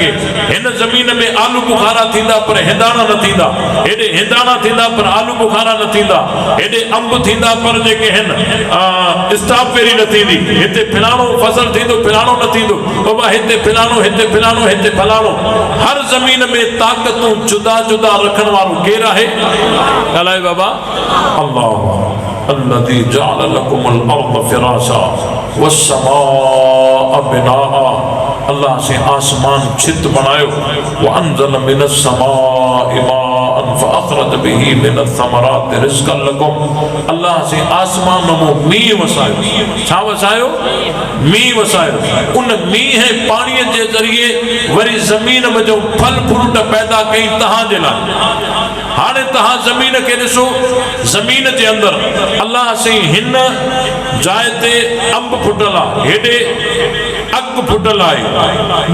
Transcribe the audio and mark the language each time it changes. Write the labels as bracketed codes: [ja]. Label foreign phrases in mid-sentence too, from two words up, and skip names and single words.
[sd] हिन ज़मीन में आलू बुखारा थींदा पर हिंदाणा न थींदा, हेॾे हिंदाणा थींदा पर आलू बुखारा न थींदा, हेॾे अंब थींदा पर जेके आहिनि स्ट्रॉबेरी न थींदी, हिते फलाणो फसल थींदो फलाणो न थींदो। बाबा हिते फलाणो, हिते फलाणो, हिते फलाणो। हर ज़मीन में ताक़तूं जुदा जुदा रखण वारो केरु आहे? ॻाल्हाए बाबा। [ar] الله الذي جعل لكم الأرض فراشا والسماء بناء, [sd] अल्लाह से आसमान छित बनायो। [ar] وأنزل من السماء ماء فأخرج به من الثمرات رزقا لكم, [sd] अल्लाह से आसमान में मींहुं वसायो। छा वसायो? मींहुं वसायो। उन मींह पाणीअ जे ज़रिए वरी ज़मीन में जो फल फ्रूट पैदा कई तव्हां जे लाइ। हाणे तव्हां ज़मीन खे ॾिसो, ज़मीन जे अंदरि अल्लाह से हिन जाइ ते अंब फुटल आहे, हेॾे अक फुटल आहे।